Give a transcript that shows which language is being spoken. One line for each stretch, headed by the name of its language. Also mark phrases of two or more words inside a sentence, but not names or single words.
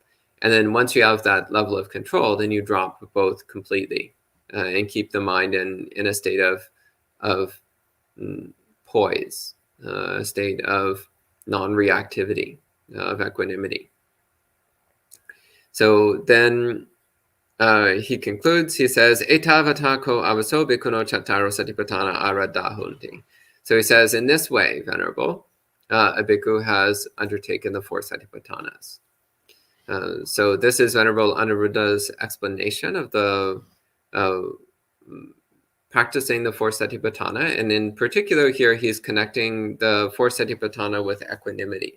English: And then once you have that level of control, then you drop both completely and keep the mind in a state of poise, a state of non-reactivity, of equanimity. So then he concludes, he says,
Pali: Etavata ko avaso bhikkhunō chattaro satipatthana aradahunti.
English: So he says, in this way, Venerable, a bhikkhu has undertaken the four satipatthanas. So this is Venerable Anuruddha's explanation of the practicing the four satipatthana, and in particular here he's connecting the four satipatthana with equanimity.